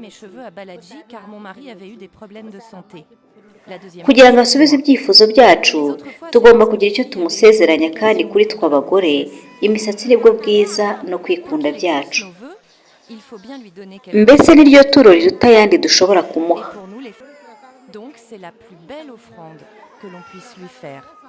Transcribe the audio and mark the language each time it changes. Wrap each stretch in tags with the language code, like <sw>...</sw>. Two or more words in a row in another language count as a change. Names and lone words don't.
<rw>Kugira ngo asubize ibyifuzo byacu, tugomba kugira icyo tumusezeranya, kandi kuri twe abagore imisatsi nibwo bwiza no kwikunda byacu. Mbese niryo turo riruta ayandi dushobora kumuha.</rw> <fr>Donc c'est la plus belle offrande que l'on puisse lui faire.</fr>